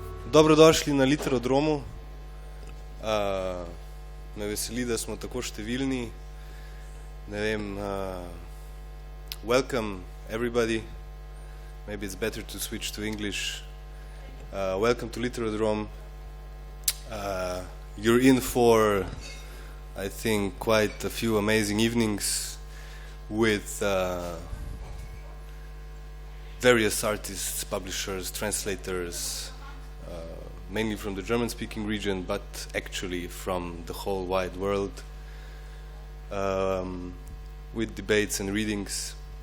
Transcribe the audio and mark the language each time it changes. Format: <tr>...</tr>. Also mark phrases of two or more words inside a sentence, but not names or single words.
<sl>Dobrodošli na Literodromu. Me veseli, da smo tako številni. Ne vem,</sl> <en>welcome everybody. Maybe it's better to switch to English. Welcome to Literodrome. You're in for, I think, quite a few amazing evenings with various artists, publishers, translators, mainly from the German-speaking region, but actually from the whole wide world, with debates and readings.</en>